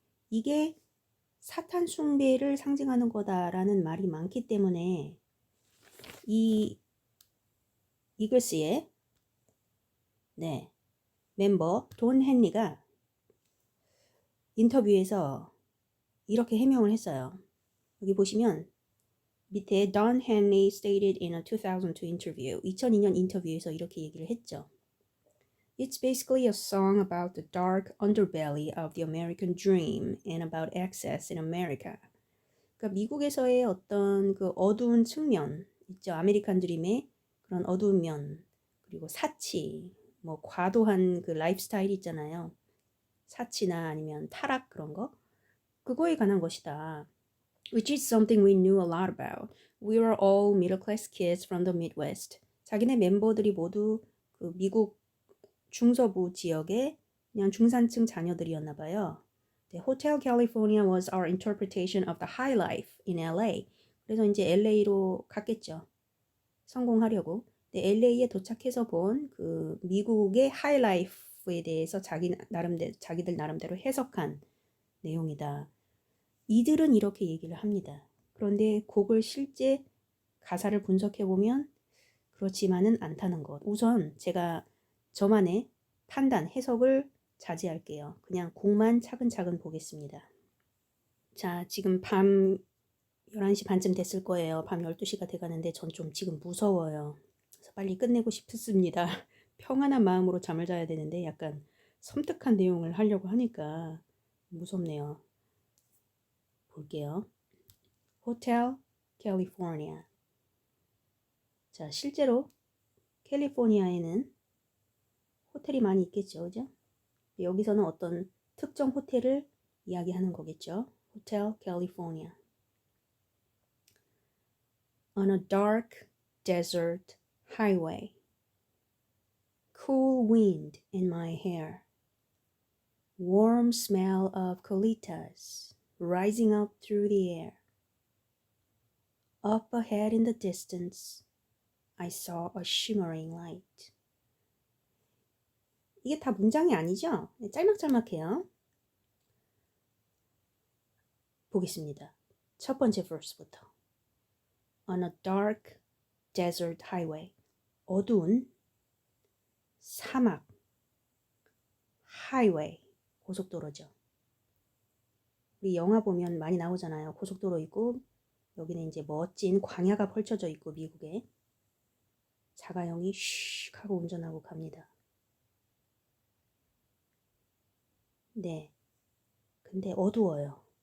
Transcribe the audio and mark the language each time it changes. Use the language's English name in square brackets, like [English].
[Korean] 이게 사탄 숭배를 상징하는 거다라는 말이 많기 때문에 이 이글스의 멤버 돈 헨리가 인터뷰에서 이렇게 해명을 했어요. 여기 보시면 밑에 [English] Don Henley stated in a 2002 interview [Korean] 2002년 인터뷰에서 이렇게 얘기를 했죠. [English] It's basically a song about the dark underbelly of the American dream and about excess in America. [Korean] 그러니까 미국에서의 어떤 그 어두운 측면 있죠. 아메리칸 드림의 그런 어두운 면 그리고 사치 뭐 과도한 그 라이프 스타일 있잖아요. 사치나 아니면 타락 그런 거 그거에 관한 것이다. [English] Which is something we knew a lot about. We were all middle class kids from the Midwest. [Korean] 자기네 멤버들이 모두 그 미국 중서부 지역의 그냥 중산층 자녀들이었나 봐요. [English] Hotel California was our interpretation of the high life in LA. [Korean] 그래서 이제 LA로 갔겠죠. 성공하려고. 근데 LA에 도착해서 본 그 미국의 하이 라이프에 대해서 자기들 나름대로 해석한 내용이다. 이들은 이렇게 얘기를 합니다. 그런데 곡을 실제 가사를 분석해보면 그렇지만은 않다는 것. 우선 제가 저만의 판단, 해석을 자제할게요. 그냥 곡만 차근차근 보겠습니다. 자, 지금 밤 11시 반쯤 됐을 거예요. 밤 12시가 돼가는데 전 좀 지금 무서워요. 그래서 빨리 끝내고 싶습니다. 평안한 마음으로 잠을 자야 되는데 약간 섬뜩한 내용을 하려고 하니까 무섭네요. 볼게요. 호텔 캘리포니아. 자, 실제로 캘리포니아에는 호텔이 많이 있겠죠, 그죠? 여기서는 어떤 특정 호텔을 이야기하는 거겠죠. 호텔 캘리포니아. [English] On a dark desert highway. Cool wind in my hair. Warm smell of colitas rising up through the air. Up ahead in the distance, I saw a shimmering light. [Korean] 이게 다 문장이 아니죠? 짤막짤막해요. 보겠습니다. 첫 번째 verse부터. On a dark desert highway. 어두운 사막 highway. 고속도로죠. 우리 영화 보면 많이 나오잖아요. 고속도로 있고 여기는 이제 멋진 광야가 펼쳐져 있고 미국에 자가용이 슉 하고 운전하고 갑니다. 네. 근데 어두워요.